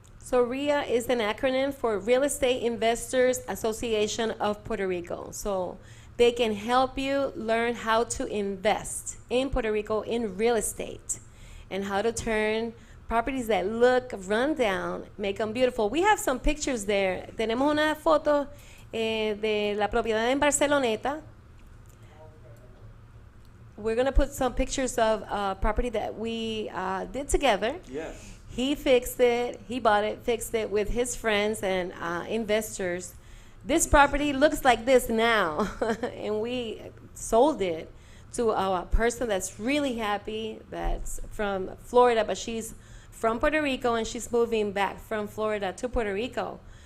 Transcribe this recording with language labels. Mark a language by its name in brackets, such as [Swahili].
[English] So RIA is an acronym for Real Estate Investors Association of Puerto Rico. So they can help you learn how to invest in Puerto Rico in real estate and how to turn properties that look run down, make them beautiful. We have some pictures there. [Spanish] Tenemos una foto de la propiedad en Barceloneta. [English] We're going to put some pictures of property that we did together. Yes. He fixed it, he bought it, fixed it with his friends and investors. This property looks like this now, and we sold it to a person that's really happy, that's from Florida, but she's from Puerto Rico, and she's moving back from Florida to Puerto Rico.